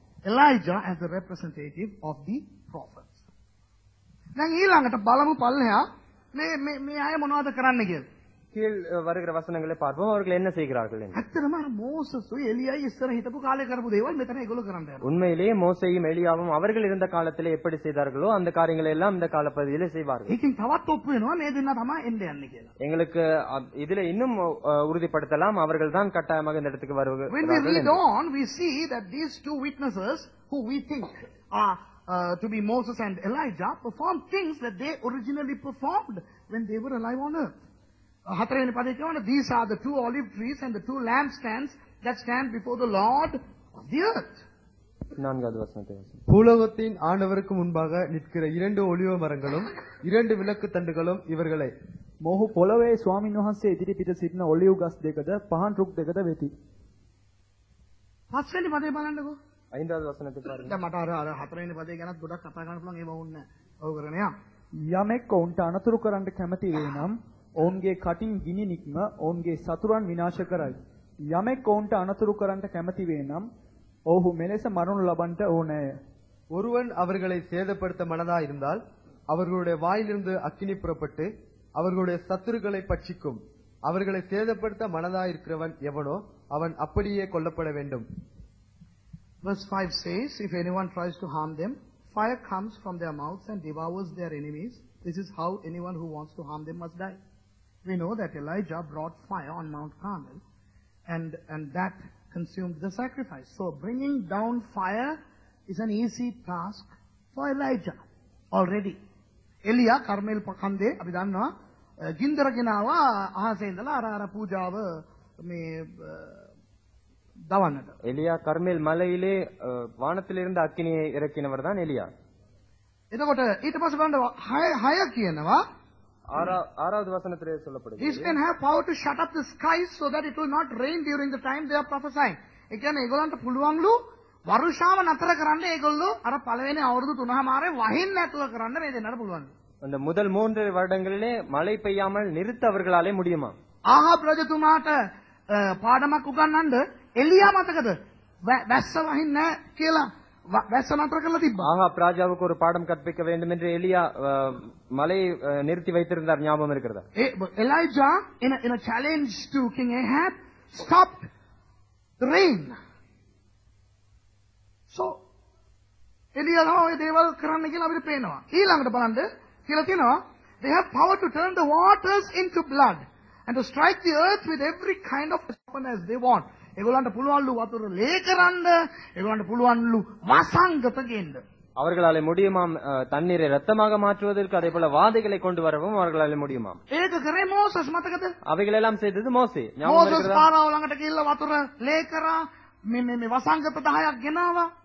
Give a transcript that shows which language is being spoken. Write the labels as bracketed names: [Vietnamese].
[English] Elijah as the representative of the prophets. [Sinhala] දැන් ඊළඟට බලමු පල්ලෙහා මේ අය මොනවද කරන්න කියලා. [Tamil] கீழ் வருகிற வசனங்களை பார்ப்போம். அவர்கள் என்ன செய்கிறார்கள் என்று. [Sinhala] ඇත්තටම මෝසස් එලියා ඉස්සර හිටපු කාලේ කරපු දේවල් මෙතන ඒගොල්ලෝ කරන්න යනවා. [Tamil] உண்மையிலேயே மோசேயும் எலியாவும் அவர்கள் இருந்த காலத்திலே எப்படி செய்தார்களோ அந்த காரியங்களை எல்லாம் இந்த காலப்பகுதியிலே செய்வார்கள். [Sinhala] ඒකෙන් තවත් ඔප්පු වෙනවා මේ දෙන්න තමයි එන්න යන්නේ කියලා. [Tamil] எங்களுக்கு இதுல இன்னும் உறுதிப்படுத்தலாம் அவர்கள் தான் கட்டாயமாக இந்த இடத்துக்கு வருவார்கள். [English] When we read on, we see that these two witnesses who we think are to be Moses and Elijah performed things that they originally performed when they were alive on earth. [Sinhala] හතරවෙනි පදේ කියවනේ [English] these are the two olive trees and the two lampstands that stand before the Lord of the earth. [Tamil] நான்காவது வசனத்தை வாசிப்போம். பூலோகத்தின் ஆண்டவருக்கு முன்பாக நிற்கிற 2 ஒலிவ மரங்களும் 2 விளக்கு தண்டுகளும் இவர்களே. [Sinhala] මොහු පොළවේ ස්වාමින් වහන්සේ ඉදිරිපිට සිටින ඔලිව් ගස් දෙකද පහන් රුක් දෙකද වෙති. පස්වෙනි පදේ බලන්නකෝ. [Tamil] ஐந்தாவது வசனத்தை பாருங்க. [Sinhala] දැන් මට අර හතරවෙනි පදේ ගැනත් ගොඩක් කතා කරන්න පුළුවන් ඒව වුන්නේ නැහැ. ඔව් කරගෙන යා. යමෙක් ඔවුන්ට අනතුරු කරන්න කැමති වේ නම් ඔවුන්ගේ කටින් ගිනි නික්ම ඔවුන්ගේ සතුරන් විනාශ කරයි. යමෙක් ඔවුන්ට අනතුරු කරන්න කැමති වේ නම් ඔහු මෙලෙස මරණු ලබන්නට ඕනෑය. [Tamil] ஒருவன் அவர்களை சேதப்படுத்த மனதா இருந்தால் அவர்களுடைய வாயிலிருந்து அக்கினி புறப்பட்டு அவர்களுடைய சத்துருக்களை பட்சிக்கும். அவர்களை சேதப்படுத்த மனதா இருக்கிறவன் எவனோ அவன் அப்படியே கொல்லப்பட வேண்டும். [English] Verse 5 says, if anyone tries to harm them, fire comes from their mouths and devours their enemies. This is how anyone who wants to harm them must die. We know that Elijah brought fire on Mount Carmel and that consumed the sacrifice. So bringing down fire is an easy task for Elijah already. [Sinhala] එලියා කර්මෙල් පකන්දේ අපි දන්නවා ගින්දර ගෙනාවා අහසේ ඉඳලා අර පූජාව මේ දවන්නට. [Tamil] எலியா கர்மேல் மலையிலே வானத்திலிருந்து அக்கினியை இறக்கினவர் தான் எலியா. [Sinhala] එතකොට ඊට පස්සේ බලන්න 6 කියනවා [Tamil] ஆறாவது வசனத்திலே சொல்லப்படுகிறது. [English] These men have power to shut up the skies so that it will not rain during the time they are prophesying. [Sinhala] ඒ කියන්නේ ඒගොල්ලන්ට පුළුවන්ලු වරුෂාව නතර කරන්න ඒගොල්ලෝ අර පළවෙනි අවුරුදු 3මාරේ වහින්න නැතුව කරන්න මේ දෙන්නට පුළුවන්. [Tamil] அந்த முதல் 3 வருடங்களிலே மழை பெய்யாமல் நிறுத்த அவர்களாலே முடியுமா? [Sinhala] ආහාබ් රජතුමාට පාඩමක් උගන්වන්න එලියා මතකද? වැස්ස වහින්න කියලා වැස්ස නතර කරලා තිබ්බා. [Tamil] ஆகாப் ராஜாவுக்கு ஒரு பாடம் கற்பிக்க வேண்டும் என்று எலியா மலையை நிறுத்தி வைத்திருந்தார், ஞாபகம் இருக்கிறதா? [English] Elijah in a challenge to King Ahab stopped the rain. [Sinhala] So එලියා තමයි ඔය දේවල් කරන්න කියලා අපිට පේනවා. ඊළඟට බලන්න කියලා තියෙනවා [English] they have power to turn the waters into blood and to strike the earth with every kind of weapon as they want. [Sinhala] ඒගොල්ලන්ට පුළුවන්ලු වතුර ලේ කරන්න, ඒගොල්ලන්ට පුළුවන්ලු වසංගත ගෙන්න. [Tamil] அவர்களாலே முடியுமாம் தண்ணீரை ரத்தமாக மாற்றுவதற்கு, அதே போல வாதைகளை கொண்டு வரவும் அவர்களாலே முடியுமாம். [Sinhala] ඒක කරේ මෝසස් මතකද? [Tamil] அவைகள் எல்லாம் செய்தது மோசே, ஞாபகம் [Sinhala] මෝසස් [Tamil] இருக்கிறதா? [Sinhala] පාරාව ළඟට ගිහිල්ලා වතුර ලේ කරා, මේ වසංගත 10ක් ගෙනාවා.